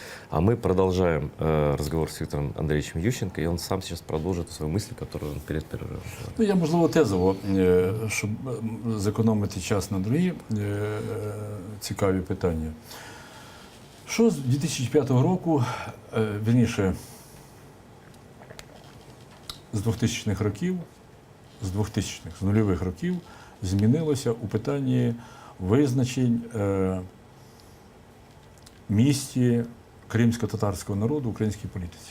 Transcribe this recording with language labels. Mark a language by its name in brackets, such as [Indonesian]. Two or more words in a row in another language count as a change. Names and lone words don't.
[Russian] А мы продолжаем разговор с Виктором Андреевичем Ющенко, и он сам сейчас продолжит свою мысль, которую он перед перерывом. [Ukrainian] Ну, я, можливо, тезово, щоб зекономити час на другі цікаві питання. Що з 2005 року, вірніше, з 2000-х років, з нульових років, змінилося у питанні визначень місті кримсько-татарського народу в українській політиці?